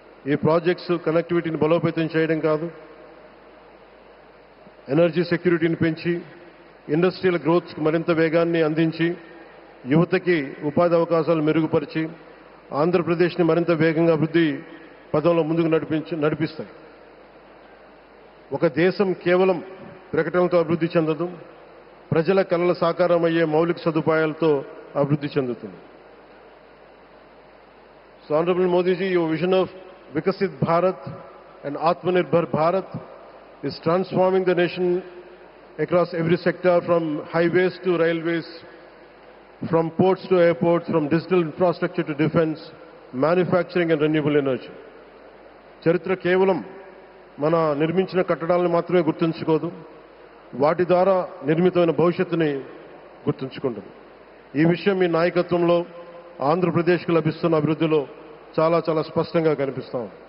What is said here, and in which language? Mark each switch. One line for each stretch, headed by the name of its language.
Telugu: ఈ ప్రాజెక్ట్స్ కనెక్టివిటీని బలోపేతం చేయడం కాదు, ఎనర్జీ సెక్యూరిటీని పెంచి ఇండస్ట్రియల్ గ్రోత్కి మరింత వేగాన్ని అందించి యువతకి ఉపాధి అవకాశాలు మెరుగుపరిచి ఆంధ్రప్రదేశ్ని మరింత వేగంగా అభివృద్ధి పదంలో ముందుకు నడిపిస్తాయి. ఒక దేశం కేవలం ప్రకటనలతో అభివృద్ధి చెందదు, ప్రజల కలల సాకారం అయ్యే మౌలిక సదుపాయాలతో అభివృద్ధి చెందుతుంది.
English: So Honorable Modi ji, your vision of Vikasit Bharat and Atmanirbhar Bharat is transforming the nation across every sector, from highways to railways, from ports to airports, from digital infrastructure to defense, manufacturing and renewable energy.
Telugu: చరిత్ర కేవలం మన నిర్మించిన కట్టడాలను మాత్రమే గుర్తుంచుకోదు, వాటి ద్వారా నిర్మితమైన భవిష్యత్తుని గుర్తుంచుకుంటుంది. ఈ విషయం మీ నాయకత్వంలో ఆంధ్రప్రదేశ్కు లభిస్తున్న అభివృద్ధిలో చాలా చాలా స్పష్టంగా కనిపిస్తాం.